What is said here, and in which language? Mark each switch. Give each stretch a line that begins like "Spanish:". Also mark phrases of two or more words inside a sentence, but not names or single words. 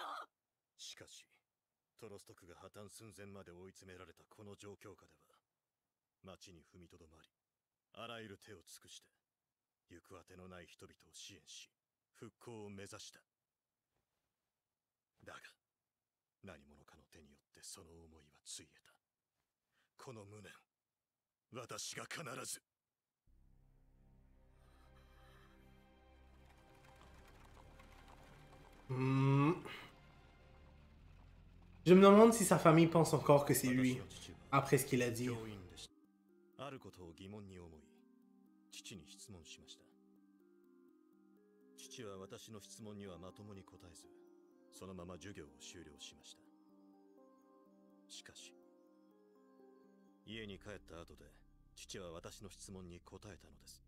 Japanese: しかしトロストクが破綻寸前まで追い詰められたこの状況下では、町に踏みとどまり、あらゆる手を尽くして行くあてのない人々を支援し、復興を目指した。だが何者かの手によってその思いはついえた。この無念、私が必ず。
French: Je me demande si sa famille pense encore que c'est lui, après ce qu'il a dit.
Japanese: あることを疑問に思い、父に質問しました。父は私の質問にはまともに答えず、そのまま授業を終了しました。しかし、家に帰った後で、父は私の質問に答えたのです。